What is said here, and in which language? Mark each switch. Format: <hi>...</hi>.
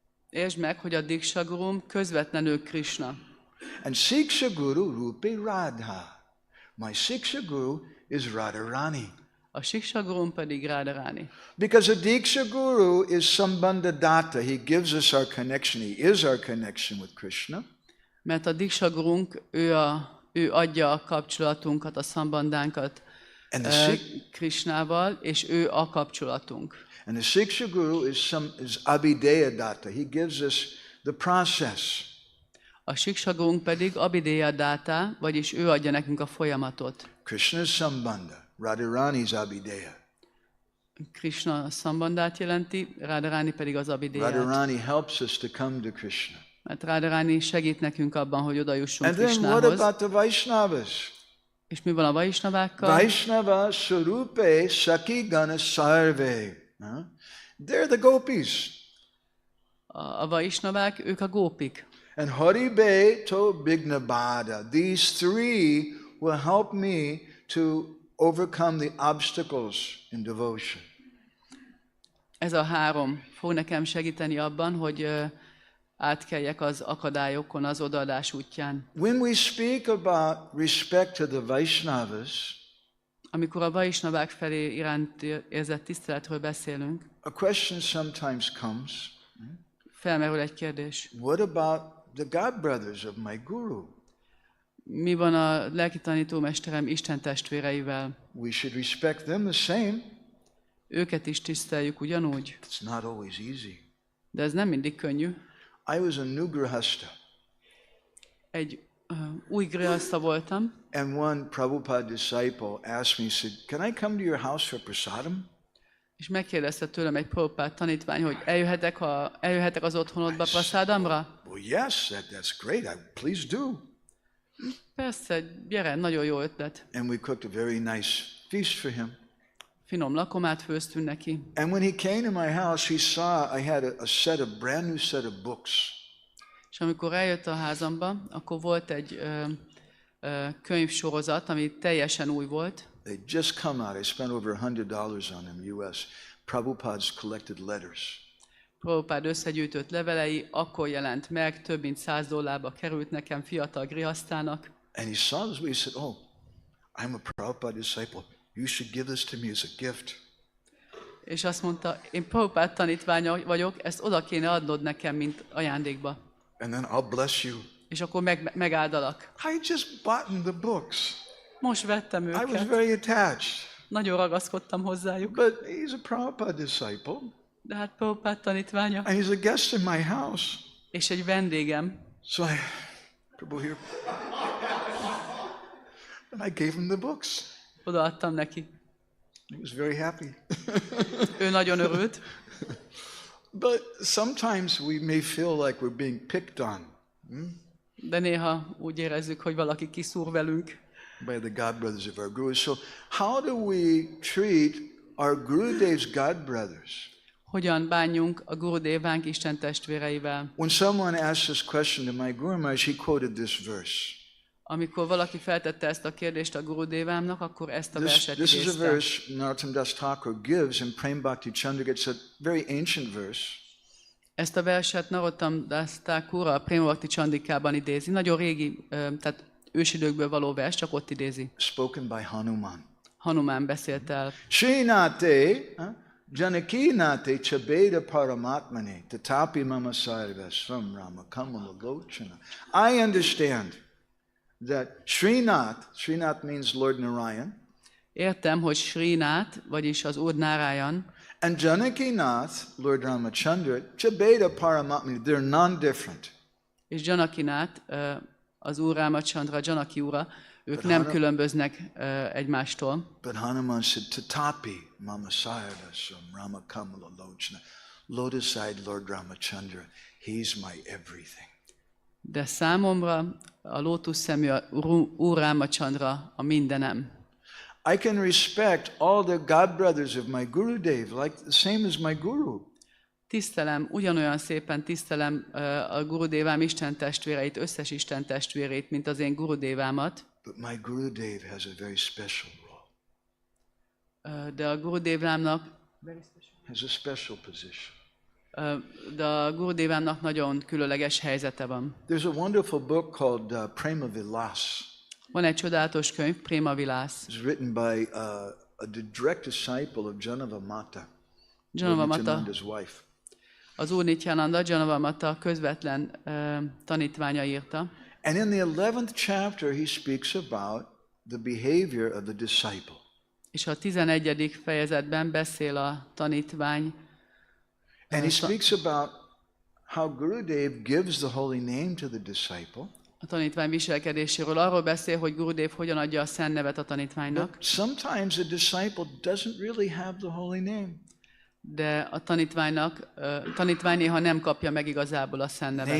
<hu>Értsd meg, hogy a Diksha Gurum közvetlenül Krishna.</hu> <en>And Siksha Guru Rupe Radha. My Siksha Guru is Radharani.</en> <hu>A Siksa Gurum pedig Radharani.</hu> <en>Because a Diksha Guru is Sambandha Datta. He gives us our connection. He is our connection with Krishna.</en> <hu>Mert a Diksha Gurunk, ő adja a kapcsolatunkat, a szambandánkat Krishnával, és ő a kapcsolatunk.</hu> <en>And the Siksha Guru is Abhideya Datta. He gives us the process.</en> <hu>A Siksa Gurunk pedig Abhideya Datta, vagyis ő adja nekünk a folyamatot.</hu> <en>Krishna is Sambandha, Radharani is Abhideya.</en> <hu>Krishna Sambandhát jelenti, Radharani pedig az Abhideyát.</hu> <en>Radharani helps us to come to Krishna.</en> <hu>Mert Radharani segít nekünk abban, hogy oda jussunk</hu> <en>And then what</en> <hu>Krishnához.</hu> <en>about the Vaishnavas?</en> <hu>És mi van a Vaisnavákkal?</hu> <bn>Vaishnava Sarupe Saki Gana Sarve.</bn> <en>They're the gopis.</en> <hu>A Vaisnavák, ők a gópik.</hu> <bn>And Haribe to Bignabada.</bn> <en>These three will help me to overcome the obstacles in devotion.</en> <hu>Ez a három fog nekem segíteni abban, hogy átkeljek az akadályokon az odaadás útján.</hu> <en>When we speak about respect to the Vaishnavas,</en> <hu>Amikor a vaisnavák felé iránt érzett tiszteletről beszélünk,</hu> <en>a question sometimes comes,</en> <hu>felmerül egy kérdés.</hu> <en>what about the God brothers of my guru?</en> <hu>Mi van a lelki tanítómesterem Isten testvéreivel?</hu> <en>We should respect them the same.</en> <hu>Őket is tiszteljük ugyanúgy.</hu> <en>It's not always easy.</en> <hu>De ez nem mindig könnyű.</hu> <en>I was a new grihasta.</en> <hu>Egy új grihasta voltam,</hu> <en>And one Prabhupada disciple asked me, he said, can I come to your house for prasadam?</en> <hu>és megkérdezte tőlem egy Prabhupád tanítvány, hogy eljöhetek az otthonodba prasádamra?</hu> <en>Well, yes, that's great. Please do.</en> <hu>Persze, gyere, nagyon jó ötlet.</hu> <en>And we cooked a very nice feast for him.</en> <hu>Finom lakomát főztünk neki.</hu> <en>And when he came to my house, he saw I had a brand new set of books.</en> <hu>És amikor eljött a házamba, akkor volt egy könyvsorozat, ami teljesen új volt.</hu> <en>They just come out. I spent over $100 on them, US. Prabhupada's collected letters.</en> <hu>Prabhupád összegyűjtött levelei, akkor jelent meg, több mint $100 került nekem, fiatal grihasztának.</hu> <en>And he saw this, he said, oh, I'm a Prabhupada disciple. You should give this to me as a gift.</en> <hu>És azt mondta, én Prabhupád tanítványa vagyok, ezt oda kéne adnod nekem, mint ajándékba.</hu> <en>And then I'll bless you.</en> <hu>És akkor megáldalak.</hu> <en>I just bought the books.</en> <hu>Most vettem</hu> <en>I was</en> <hu>őket.</hu> <en>very attached.</en> <hu>Nagyon ragaszkodtam hozzájuk.</hu> <en>But he's a Prabhupada disciple.</en> <hu>De hát Prabhupád tanítványa.</hu> <en>And he's a guest in my house.</en> <hu>És egy vendégem.</hu> <en>So Prabhu here. And I gave him the books.</en> <hu>Odaadtam neki.</hu> <en>He was very happy.</en> <hu>Ő nagyon örült.</hu> <en>But sometimes we may feel like we're being picked on.</en> <hu>De néha úgy érezzük, hogy valaki kiszúr velünk.</hu> <en>By the God brothers of our gurus. So how do we treat our Gurudev's God brothers?</en> <hu>Hogyan bánjunk a Gurudevánk Isten testvéreivel?</hu> <en>When someone asked this question to my Guru Maharaj, he quoted this verse.</en> <hu>Amikor valaki feltette ezt a kérdést a Gurudevámnak, akkor ezt a verset</hu> <en>This is a</en> <hu>idézte.</hu> <en>verse Narottam Das Thakur gives in Prem Bhakti Chandra. It's a very ancient verse.</en> <hu>Ezt a verset Narottam Das Thakur a Prema Bhakti Chandikában idézi. Nagyon régi, tehát ősidőkből való vers, csak ott idézi.</hu> <en>Spoken by Hanuman.</en> <hu>Hanuman beszélt el.</hu> <sa>Srinate Janakinate Chabeda Paramatmane Tatapi Mama Sarvasvam Rama Kamala Lochana.</sa> <en>I understand that Srinath means Lord Narayan,</en> <hu>Értem, hogy Srinath, vagyis az Úr Nárájan,</hu> <en>and Janakinath, Lord Ramachandra,</en> <sa>Chabeda Paramatmane,</sa> <en>they're non-different.</en> <hu>és Janakinath, az Úr Rámachandra, Janaki ura, ők nem különböznek egymástól.</hu> <en>But Hanuman said,</en> <sa>Tatapi Mama Sarvasvam Rama Kamala Lochana.</sa> <en>Lotus-eyed Lord Ramachandra, he's my everything.</en> <hu>De számomra a lótuszszemű Úr Rámachandra a mindenem.</hu> <en>I can respect all the God brothers of my Gurudev, like the same as my Guru.</en> <hu>Tisztelem, ugyanolyan szépen tisztelem a Gurudevám Isten testvéreit, összes Isten testvérét, mint az én Gurudevámat.</hu> <en>But my Gurudev has a very special role.</en> <hu>De a Gurudevámnak</hu> <en>Has a special position.</en> <hu>de a Gurudevámnak nagyon különleges helyzete van.</hu> <en>There's a wonderful book called Prema Vilas.</en> <hu>Van egy csodálatos könyv, Prema Vilas.</hu> <en>It's written by a direct disciple of Janava Mata, Nityananda's wife.</en> <hu>Az Úr Nityaṁ, Janava Mata közvetlen tanítványa írta.</hu> <en>And in the 11th chapter he speaks about the behavior of the disciple.</en> <hu>És a 11. fejezetben beszél a tanítvány.</hu> <en>And he speaks about how Gurudev gives the holy name to the disciple.</en> <hu>A tanítvány viselkedéséről arról beszél, hogy Gurudev hogyan adja a szent nevet a tanítványnak.</hu> <en>But sometimes a disciple doesn't really have the holy name.</en> <hu>De a tanítvány néha nem kapja meg igazából a szent nevet.</hu>